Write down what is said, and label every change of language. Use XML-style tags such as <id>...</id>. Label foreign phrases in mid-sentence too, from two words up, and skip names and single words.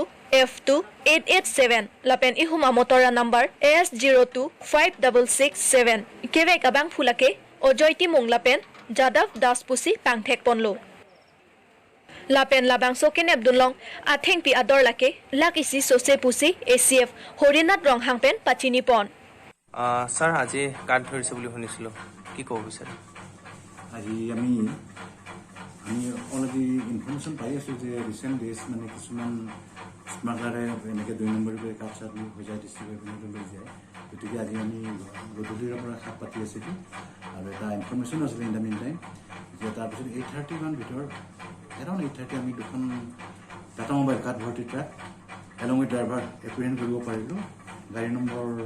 <mjw>F2 887 lapen ihuma motora number AS02 5667 kevek abang fulake ojoyti mong lapen Jadav Das Pusi Pangthek Ponlo lapen labang soken Abdulong Athenpi ador lake lakisi sose pusi ACF Horinat rong hangpen pachini pon</mjw> <as>sir আজি কাট ধৰিছে বুলি শুনিছিলো কি ক'ব বিচাৰে আজি আমি</as> <en>already information</en> <as>পাই আছো যে</as> <en>recent days</en> <as>মানে কিছুমান স্মাগলারে এনেকে 2 নম্বৰ করে কাপচার হৈ যায় ডিস্ট্রিক্ট লৈ যায় গতিকে আজি আমি গধূলিৰ পৰা সাত পাতি আছিলো আৰু এটা ইনফরমেশন আছিল</as> <en>in the mean time</en> <as>যে তাৰপিছত 8:30 মান ভিতৰ এৰাউণ্ড 8:30 আমি দুখন টাটা মোবাইল কাট ভৰ্তি</as> <en>truck along with driver apprehend</en> <as>কৰিব পাৰিলো গাড়ী নম্বৰ</as>